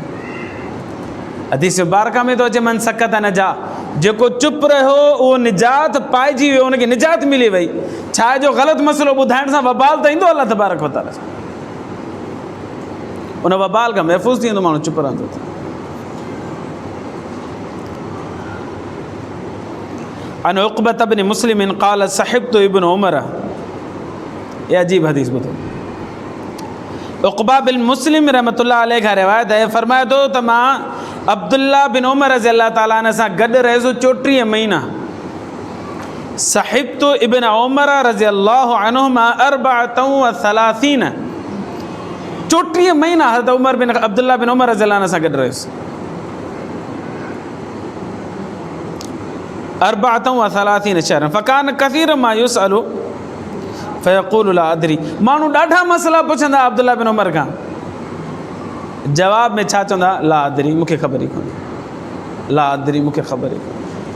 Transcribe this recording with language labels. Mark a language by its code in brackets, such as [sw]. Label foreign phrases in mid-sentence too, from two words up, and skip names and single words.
[sd] हदीस मुबारका में थो अचे [ar] من صمت نجا, [sd] जेको चुप रहियो उहो निजात पाइजी वियो, उनखे निजात मिली वई। छा आहे जो ग़लति मसइलो ॿुधाइण सां वबाल त ईंदो अलाह तबारक व तआला, उन वबाल खां महफ़ूज़ थी वेंदो माण्हू, चुप रहंदो। [ar] عن عقبة بن مسلم قال صحبت ابن عمر, [sd] ये अजीब हदीस ॿुधो। उक़बा बिन मुस्लिम [ar] رحمة الله عليه [sd] खां रिवायत है, फरमाए थो त मां अब्दुल्ला बिन उमर [ar] رضي الله تعالى عنه [sd] सां गॾु रहियुसि 34 महीना। [ar] صحبت ابن عمر رضي الله عنهما [sd] 34 34 महीना हज़रत उमर बिन अब्दुल्ला बिन उमर [ar] رضي الله عنه [sd] सां गॾु रहियुसि। 34 [ar] شهرا فكان كثيرا ما يسأل فيقول لا أدري, [sd] माण्हू ॾाढा मसइला पुछंदा अब्दुल्ला बिन उमर खां, जवाब में छा चवंदा, [ar] لا أدري, [sd] मूंखे ख़बर ई कोन्हे, [ar] لا أدري, [sd] मूंखे ख़बर ई कोन्हे।